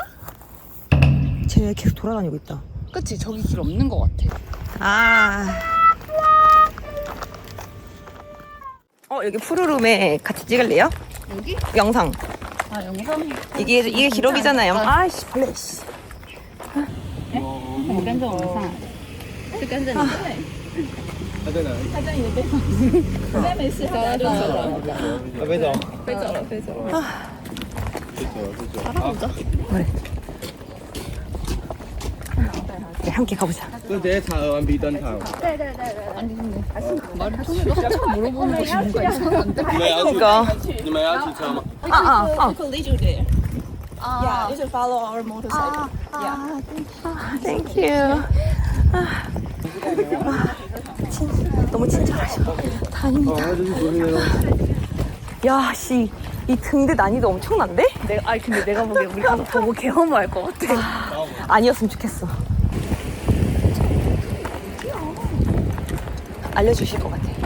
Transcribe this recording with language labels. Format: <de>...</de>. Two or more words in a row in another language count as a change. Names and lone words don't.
<ko>쟤 계속 돌아다니고 있다. 그치 저기 길 없는 거 같아. 여기 푸르룸에 같이 찍을래요? 여기? 영상. 아 영상? 이게 기록이잖아요. 아이씨 벌레 씨.</ko> <zh>我跟着我们上来的，是跟着你的。他在哪里？他在你的背上，应该没事，走了就走了，飞走。飞走了，飞走了。好，</zh> <ko>그래. 네, 함께 가보자.</ko> <zh>就直接查鹅丸 B 灯塔。</zh> <ko>아니 근데 말을 통해서 한참 물어보는 것이 뭔가 이상한데?</ko> <zh>你们要去？</zh> <ko>그러니까.</ko> <zh>你们要骑车吗？</zh> <en>could lead you there.</en> <ko>아,</ko> <en>You should follow our motorcycle. Thank you.</en> <ko>너무 친절하셔. 다행이다. 야, 씨. 이 등대 난이도 엄청난데? 아니 근데 내가 보기엔 우리 가서 보고 개허무할 것 같아. 아니었으면 좋겠어. 알려주실 것 같아.</ko>